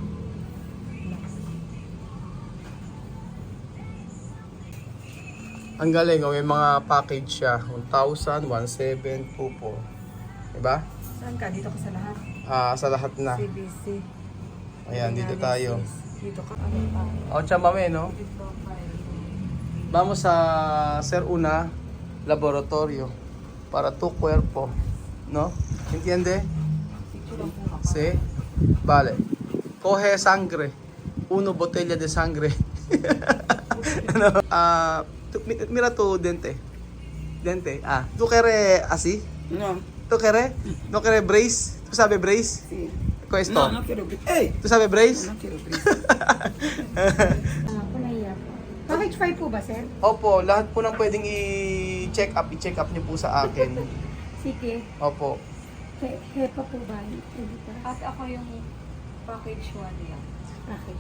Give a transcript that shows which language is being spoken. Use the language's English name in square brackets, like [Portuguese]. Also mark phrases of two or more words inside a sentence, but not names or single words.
[Filipino] Ang galing, may mga package siya. 1,000, 1,700, 2,400. Diba? Saan ka? Dito ka sa lahat? Sa lahat na. CBC. Ayan, dito tayo. Dito ka. Ano pa? [Spanish] O, chamame, no? Vamos a hacer una laboratorio para tu cuerpo, ¿no? ¿Entiende? Sí. Vale. Coge sangre. 1 botella de sangre. Ano? Mira tu dente. Dente. ¿Tú quieres así? No. ¿Tú quieres? ¿No quieres brace? ¿Tú sabes brace? Sí. Con esto. No, no quiero bris. ¡Ey! ¿Tú sabes brace? No quiero bris. [Filipino] Punahiya po. Package 5 po ba, sir? Opo, lahat po ng pwedeng i-check up niyo po sa akin. Sige. Opo. Hepa po ba? At ako yung package 1 lang. Package.